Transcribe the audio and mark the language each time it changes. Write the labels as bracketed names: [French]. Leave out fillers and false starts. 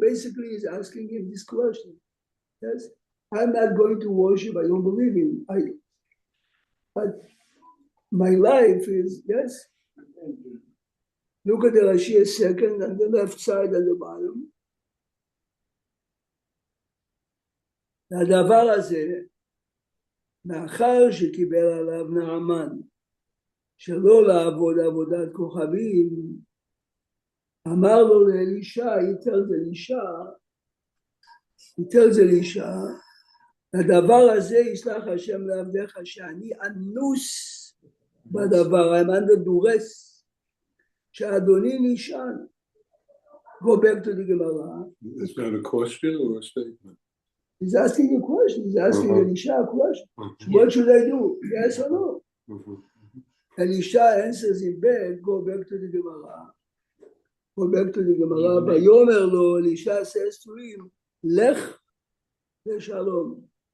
[English] Basically, he's asking him this question. Yes, I'm not going to worship. I don't believe in. But my life is, yes. Look at the Rashi a second on the left side at the bottom. [Hebrew] הדבר הזה, מאחר שקיבל עליו נעמן, שלא לעבוד עבודת כוכבים, אמר לו לאלישע, he tells Elisha, הדבר הזה יסלח השם לעבדך שאני אנוס בדבר, I'm under duress, שאדוני נשען. [English] Go back to the Gemara. Is that a question or a statement? He's asking a question. He's asking Elisha a question. What should I do? Yes or no? Elisha answers in bed. Go back to the Gemara. Go back to the Gemara. Vayomer lo, Elisha says to him, Lech leshalom.